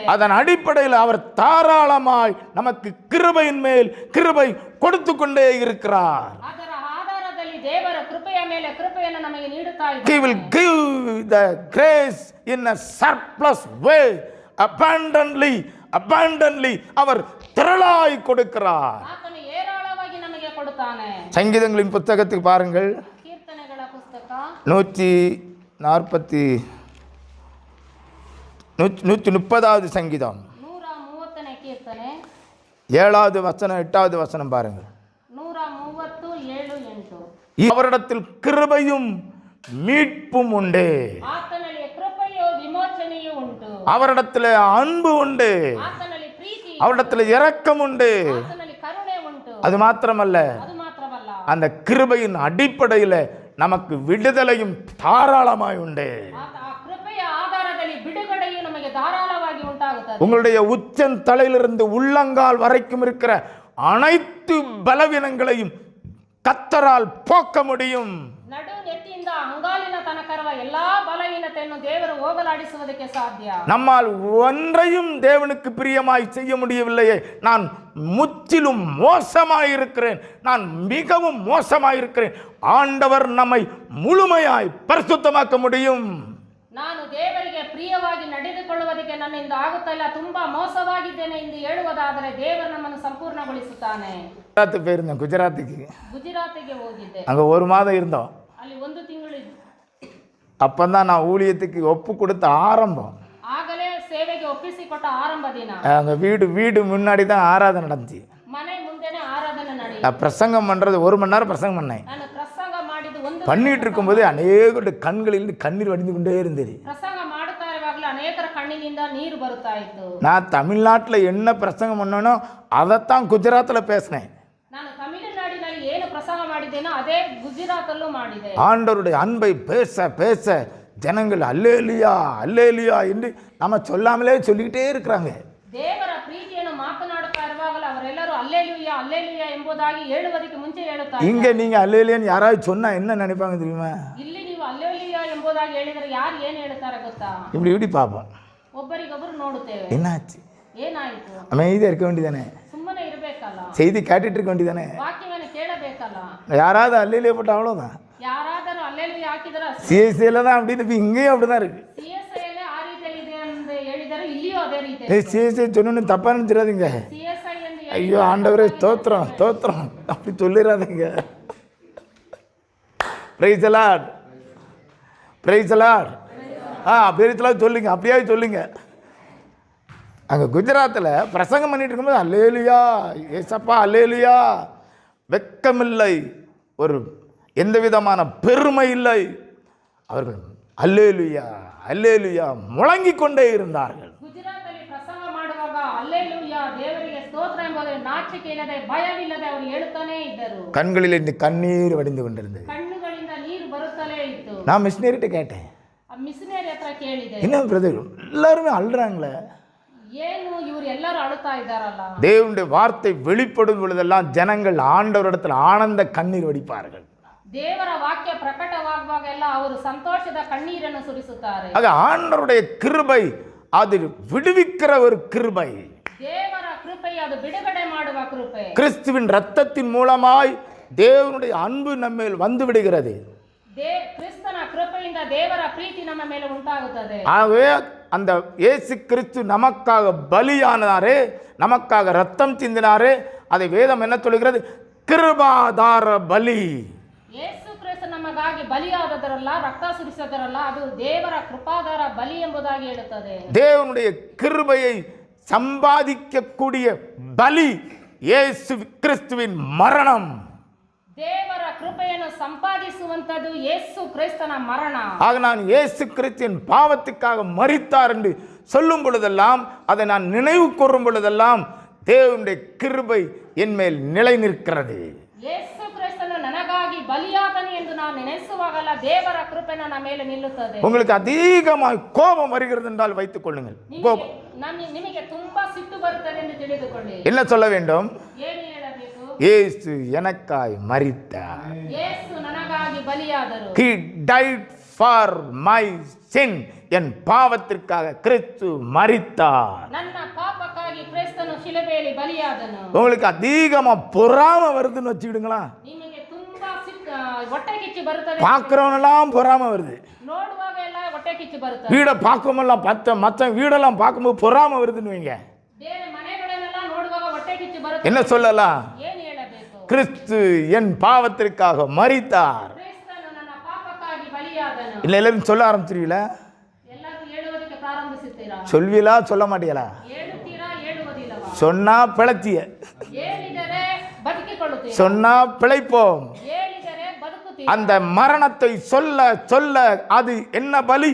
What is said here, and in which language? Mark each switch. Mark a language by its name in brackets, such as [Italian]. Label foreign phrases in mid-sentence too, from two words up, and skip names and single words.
[Tamil] அதன் அடிப்படையில் அவர் தாராளமாய் நமக்கு கிருபையின் மேல் கிருபை கொடுத்து கொண்டே இருக்கிறார். [Kannada] ಅದರ ಆಧಾರದಲ್ಲಿ ದೇವರ ಕೃಪೆಯ ಮೇಲೆ ಕೃಪೆಯನ್ನು ನಮಗೆ ನೀಡುತ್ತಾ [English] He [Kannada] ಇದ್ದಾನೆ. [English] will give the grace in a surplus way, abundantly [Tamil] அவர் திரளாய் கொடுக்கிறார். [Kannada] ಆತನು ಹೇರಾಳವಾಗಿ ನಮಗೆ ಕೊಡುತ್ತಾನೆ. [Tamil] சங்கீதங்களின் புத்தகத்துக்கு பாருங்கள், [Kannada] ಕೀರ್ತನೆಗಳ ಪುಸ್ತಕ [Tamil] 130வது சங்கீதம் [Kannada] 130ನೇ ಕೀರ್ತನೆ [Tamil] 7வது வசனம் 8வது வசனம் பாருங்கள். 130 7 8. அவரிடத்தில் கிருபையும் மீட்பும் உண்டு, [Kannada] ಆತನಲ್ಲಿ ಕೃಪೆಯು ವಿಮೋಚನೆಯೂ ಉಂಟು. [Tamil] அவரிடத்தில் அன்பு உண்டு, [Kannada] ಆತನಲ್ಲಿ ಪ್ರೀತಿ, [Tamil] அவரிடத்தில் இரக்கம் உண்டு. [Kannada] ಆತನಲ್ಲಿ ಕರುಣೆ ಉಂಟು. [Tamil] அது மாத்திரமல்ல, [Kannada] ಅದು ಮಾತ್ರವಲ್ಲ, [Tamil] அந்த கிருபையின் அடிப்படையில் நமக்கு விடுதலையும் தாராளமாய் உண்டு. [Kannada] ಆ ಕೃಪೆಯ ಆಧಾರದಲ್ಲಿ ಬಿಡುಗಡೆಯು ನಮಗೆ ಧಾರಾಳವಾಗಿ ಉಂಟಾಗುತ್ತದೆ. [Tamil] உங்களுடைய உச்சன் தலையிலிருந்து உள்ளங்கால் வரைக்கும் இருக்கிற அனைத்து பலவீனங்களையும் கர்த்தரால் போக்க முடியும். [Kannada] ನಡು ನೆತ್ತಿಯಿಂದ ಅಂಗಾಲಿನ ತನಕ ಇರುವ ಎಲ್ಲಾ ಬಲಹೀನತೆಯನ್ನು ದೇವರು ಹೋಗಲಾಡಿಸುವುದಕ್ಕೆ ಸಾಧ್ಯ. [Tamil] நம்மால் ஒன்றையும் தேவனுக்கு பிரியமாய் செய்ய முடியவில்லையே, நான் முற்றிலும் மோசமாயிருக்கிறேன், நான் மிகவும் மோசமாயிருக்கிறேன். ஆண்டவர் நம்மை முழுமையாய் பரிசுத்தமாக்க முடியும். [Kannada] ನಾನು ದೇವರಿಗೆ ಪ್ರಿಯವಾಗಿ ನಡೆದುಕೊಳ್ಳುವುದಕ್ಕೆ ನನ್ನಿಂದ ಆಗುತ್ತಾ ಇಲ್ಲ, ತುಂಬಾ ಮೋಸವಾಗಿದ್ದೇನೆ ಎಂದು ಹೇಳುವುದಾದರೆ ದೇವರು ನಮ್ಮನ್ನು ಸಂಪೂರ್ಣಗೊಳಿಸುತ್ತಾನೆ. [Tamil] குஜராத்துக்கு போயிருந்தேன், [Kannada] ಗುಜರಾತಿಗೆ ಹೋಗಿದ್ದೆ. [Tamil] அங்கே 1 மாதம் இருந்தோம். [Kannada] ಅಲ್ಲಿ 1 ತಿಂಗಳು [Tamil] அப்பந்தான் நான் ஊழியத்துக்கு ஒப்பு கொடுத்த ஆரம்பம். [Kannada] ಆಗಲೇ ಸೇವೆಗೆ ಒಪ್ಪಿಸಿಕೊಟ್ಟ ಆರಂಭ ದಿನ. [Tamil] அங்கே வீடு முன்னாடி தான் ஆராதனை நடந்துச்சு. [Kannada] ಮನೆ ಮುಂದೆನೆ ಆರಾಧನೆ ನಡೆಯಿತು. [Tamil] நான் பிரசங்கம் பண்ணுறது 1 மணி நேரம் பிரசங்கம் பண்ணேன். [Kannada] ನಾನು ಪ್ರಸಂಗ ಮಾಡಿದ್ದು 1 [Tamil] பண்ணிட்டு இருக்கும்போது அநேக கண்களில் கண்ணீர் வடிந்து கொண்டே இருந்தது. [Kannada] ಪ್ರಸಂಗ ಮಾಡುತ್ತಾ ಇರುವಾಗಲೂ ಅನೇಕರ ಕಣ್ಣಿನಿಂದ ನೀರು ಬರುತ್ತಾ ಇತ್ತು. [Tamil] நான் தமிழ்நாட்டில் என்ன பிரசங்கம் பண்ணனோ அதைத்தான் குஜராத்தில் பேசினேன். [Kannada] ನಾನು ತಮಿಳುನಾಡಿನಲ್ಲಿ ಏನು ಪ್ರಸಂಗ ಮಾಡಿದ್ದೇನೋ ಅದೇ ಗುಜರಾತಲ್ಲೂ ಮಾಡಿದೆ. [Tamil] ஆண்டவருடைய அன்பை பேச பேச ஜனங்கள் அல்லேலியா அல்லேலியா என்று நம்ம சொல்லாமலே சொல்லிக்கிட்டே இருக்கிறாங்க. [Kannada] ದೇವರ ಪ್ರೀತಿಯನ್ನು ಮಾತನಾಡುತ್ತಾ ಇರುವಾಗಲೂ ಅವರೆಲ್ಲರೂ ಅಲ್ಲೇಲೂಯಾ ಅಲ್ಲೇಲೂಯಾ ಎಂಬುದಾಗಿ ಹೇಳುವುದಕ್ಕೆ ಮುಂಚೆ ಹೇಳುತ್ತಾರೆ. [Tamil] இங்கே நீங்கள் அல்லேலியான்னு யாராவது சொன்னா என்ன நினைப்பாங்க தெரியுமா? [Kannada] ಇಲ್ಲಿ ನೀವು ಅಲ್ಲೇಲೂಯಾ ಎಂಬುದಾಗಿ ಹೇಳಿದರೆ ಯಾರು ಏನು ಹೇಳ್ತಾರೆ ಗೊತ್ತಾ? [Tamil] இப்படி பார்ப்போம், [Kannada] ಒಬ್ಬರಿಗೊಬ್ಬರು ನೋಡುತ್ತೇವೆ. [Tamil] என்னாச்சு, [Kannada] ಏನಾಯಿತು? [Tamil] அமைதியாக இருக்க வேண்டியதானே, [Kannada] ಸುಮ್ಮನೆ ಇರಬೇಕಲ್ಲ, [Tamil] செய்தி கேட்டுட்டு இருக்க வேண்டியதானே. [Kannada] ವಾಕ್ಯವನ್ನು ಕೇಳಬೇಕಲ್ಲ. [Tamil] யாராவது அல்லேலியா போட்ட அவ்வளோதான். [Kannada] ಯಾರಾದರೂ ಅಲ್ಲೇಲೂಯಾ ಹಾಕಿದರೆ [Tamil] சிஎஸ்சியில் தான் அப்படின்னு, இப்போ இங்கேயும் அப்படி தான் இருக்கு. [Kannada] CSI ಆ ರೀತಿಯಲ್ಲಿ ಇದೆ ಅಂತ ಹೇಳಿದರೆ ಇಲ್ಲಿಯೂ ಅದೇ ರೀತಿ. [Tamil] சிஎஸ்சி சொன்னு தப்பாக நினச்சிடாதீங்க. [Kannada] CSI ಎಂದು [Tamil] ஐயோ ஆண்டவரே ஸ்தோத்திரம் ஸ்தோத்திரம் அப்படி சொல்லிடாதீங்க. [English] Praise the Lord, praise the Lord. [Tamil] பெரியத்தெல்லாம் சொல்லுங்க, அப்படியே சொல்லுங்க. அங்கே குஜராத்தில் பிரசங்கம் பண்ணிட்டு இருக்கும்போது அல்லேலுயா ஏசப்பா அல்லேலுயா, வெக்கமில்லை, ஒரு எந்த விதமான பெருமை இல்லை. அவர்கள் அல்லேலுயா அல்லேலுயா முழங்கிக் கொண்டே இருந்தார்கள். [Kannada] ಗುಜರಾತಲ್ಲಿ ಪ್ರಸಂಗ ಮಾಡುವಾಗ ಅಲ್ಲೇಲೂಯಾ ದೇವರಿಗೆ ಸ್ತೋತ್ರ ಎಂಬುದು ನಾಚಿಕೆ ಇಲ್ಲದೆ ಭಯವಿಲ್ಲದೆ ಅವರು ಹೇಳುತ್ತಾನೇ ಇದ್ದರು. [Tamil] கண்களில் இருந்து கண்ணீர் வடிந்து கொண்டிருந்தது. [Kannada] ಕಣ್ಣುಗಳಿಂದ ನೀರು ಬರುತ್ತಲೇ ಇತ್ತು. [Tamil] நான் மிஷினரிட்ட கேட்டேன், [Kannada] ಆ ಮಿಷನರಿ ಹತ್ರ ಕೇಳಿದೆ, [Tamil] என்ன பிரதர் எல்லாருமே அழுறாங்களே, [Kannada] ಏನು ಇವರು ಎಲ್ಲರೂ ಅಳುತ್ತಾ ಇದ್ದಾರಲ್ಲ. [Tamil] தேவனுடைய வார்த்தை வெளிப்படும் பொழுதெல்லாம் ஜனங்கள் ஆண்டவரிடத்தில் ஆனந்த கண்ணீர் வடிப்பார்கள். [Kannada] ದೇವರ ವಾಕ್ಯ ಪ್ರಕಟವಾಗುವಾಗ ಎಲ್ಲ ಅವರು ಸಂತೋಷದ ಕಣ್ಣೀರನ್ನು ಸುರಿಸುತ್ತಾರೆ. [Tamil] ஆக ஆண்டவருடைய கிருபை அது விடுவிக்கிற ஒரு கிருபை. [Kannada] ದೇವರ ಕೃಪೆ ಅದು ಬಿಡುಗಡೆ ಮಾಡುವ ಕೃಪೆ. [Tamil] கிறிஸ்துவின் இரத்தத்தின் மூலமாய் தேவனுடைய அன்பு நம்மேல் வந்து விடுகிறது. [Kannada] ಕ್ರಿಸ್ತನ ಕೃಪೆಯಿಂದ ದೇವರ ಪ್ರೀತಿ ನಮ್ಮ ಮೇಲೆ ಉಂಟಾಗುತ್ತದೆ. [Tamil] ஆகவே அந்த இயேசு கிறிஸ்து நமக்காக பலியானாரே, நமக்காக ரத்தம் சிந்தினாரே, அதை வேதம் என்ன சொல்கிறது? கிருபாதார பலி. [Kannada] ಯೇಸು ಕ್ರಿಸ್ತ ನಮಗಾಗಿ ಬಲಿಯಾದದರಲ್ಲ, ರಕ್ತ ಸುರಿಸದರಲ್ಲ, ಅದು ದೇವರ ಕೃಪಾದಾರ ಬಲಿ ಎಂಬುದಾಗಿ ಹೇಳುತ್ತದೆ. [Tamil] தேவனுடைய கிருபையை சம்பாதிக்கக்கூடிய பலி இயேசு கிறிஸ்துவின் மரணம். [Kannada] ದೇವರ ಕೃಪೆಯನ್ನು ಸಂಪಾದಿಸುವಂತದ್ದು ಯೇಸು ಕ್ರಿಸ್ತನ ಮರಣ. [Tamil] ஆக நான் இயேசு கிறிஸ்துவின் பாவத்துக்காக மரித்தார் என்று சொல்லும் பொழுதெல்லாம், அதை நான் நினைவு கூறும் பொழுதெல்லாம் தேவனுடைய கிருபை என் மேல் நிலை நிற்கிறது. [Kannada] ಯೇಸು ಕ್ರಿಸ್ತನು ನನಗಾಗಿ ಬಲಿಯಾದನು ಎಂದು ನಾನು ನೆನೆಸುವಾಗಲ್ಲ ದೇವರ ಕೃಪೆ ನನ್ನ ಮೇಲೆ ನಿಲ್ಲುತ್ತದೆ. [Tamil] உங்களுக்கு அதிகமாக கோபம் வருகிறது என்றால் வைத்துக் கொள்ளுங்கள். [Kannada] ನಿಮಗೆ ತುಂಬಾ ಸಿಟ್ಟು ಬರುತ್ತದೆ ಎಂದು ತಿಳಿದುಕೊಳ್ಳಿ. [Tamil] என்ன சொல்ல வேண்டும்? [Kannada] ಏನು ಹೇಳಬೇಕು? [Tamil] இயேசு எனக்காய் மரித்தார். [Kannada] ಯೇಸು ನನಗಾಗಿ ಬಲಿಯಾದರು. [English] He died for my sin. [Tamil] என் பாவத்திற்காக கிறிஸ்து மரித்தார். [Kannada] ನನ್ನ ಪಾಪಕ್ಕಾಗಿ ಕ್ರಿಸ್ತನು ಶಿಲುಬೆಯಲ್ಲಿ ಬಲಿಯಾದನು. [Tamil] உங்களுக்கு அதிகமா பொறாமை வருதுன்னு வச்சுக்கிடுங்களா. [Kannada] ನಿಮಗೆ ತುಂಬಾ ಹೊಟ್ಟೆ ಕಿಚ್ಚು ಬರುತ್ತದೆ. [Tamil] பார்க்கிறவனெல்லாம் பொறாமை வருது. [Kannada] ನೋಡುವಾಗ ಎಲ್ಲ ಹೊಟ್ಟೆ ಕಿಚ್ಚು ಬರುತ್ತದೆ. [Tamil] வீடை பார்க்கும்போதெல்லாம் மற்ற வீடெல்லாம் பார்க்கும்போது பொறாமை வருதுன்னு வைங்க. [Kannada] ಬೇರೆ ಮನೆಗಳನ್ನೆಲ್ಲ ನೋಡುವಾಗ ಹೊಟ್ಟೆ ಕಿಚ್ಚು ಬರುತ್ತದೆ. [Tamil] என்ன சொல்லலாம்? [Kannada] ಏನು ಹೇಳಬೇಕು? [Tamil] கிறிஸ்து என் பாவத்திற்காக மரித்தார். [Kannada] ಕ್ರಿಸ್ತನು ನನ್ನ ಪಾಪಕ್ಕಾಗಿ ಬಲಿಯಾದನು. [Tamil] இல்லை எல்லாரும் சொல்ல ஆரம்பிச்சிருவீங்களா? [Kannada] ಎಲ್ಲರೂ ಹೇಳುವುದಕ್ಕೆ ಪ್ರಾರಂಭಿಸುತ್ತೀರಾ? [Tamil] சொல்வீங்களா சொல்ல மாட்டீங்களா? [Kannada] ಹೇಳುತ್ತೀರಾ ಹೇಳುವುದಿಲ್ಲವಾ? [Tamil] சொன்னா பிழைச்சிய, [Kannada] ಹೇಳಿದರೆ ಬದುಕಿಕೊಳ್ಳುತ್ತೀರಾ? [Tamil] சொன்னா பிழைப்போம். [Kannada] ಹೇಳಿದರೆ ಬದುಕುತ್ತೀರಾ? [Tamil] அந்த மரணத்தை சொல்ல சொல்ல அது என்ன பலி?